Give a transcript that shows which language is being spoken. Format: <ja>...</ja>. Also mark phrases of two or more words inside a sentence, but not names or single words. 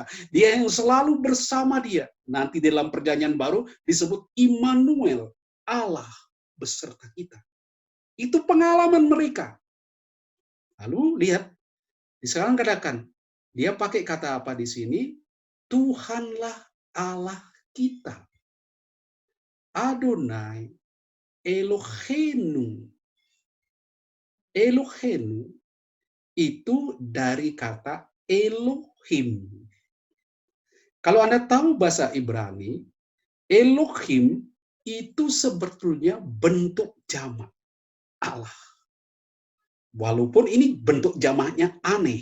<id>Dia yang selalu bersama dia. Nanti dalam Perjanjian Baru disebut Immanuel, Allah beserta kita. Itu pengalaman mereka. Lalu lihat, sekarang katakan, dia pakai kata apa di sini? Tuhanlah Allah kita.</id> <he>אדוני אלוהינו.</he> <id>Eloheinu itu dari kata Elohim. Kalau Anda tahu bahasa Ibrani, Elohim itu sebetulnya bentuk jamak Allah. Walaupun ini bentuk jamaknya aneh.</id>